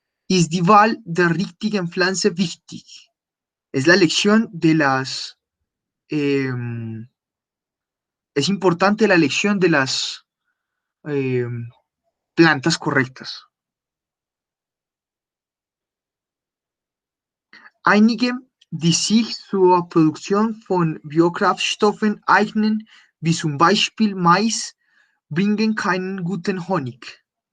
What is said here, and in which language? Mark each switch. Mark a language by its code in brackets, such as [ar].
[de] Ist die Wahl der richtigen Pflanze wichtig? [es] Es la elección de las... es importante la elección de las plantas correctas. [de] Einige, die sich zur Produktion von Biokraftstoffen eignen, wie zum Beispiel Mais, bringen keinen guten Honig.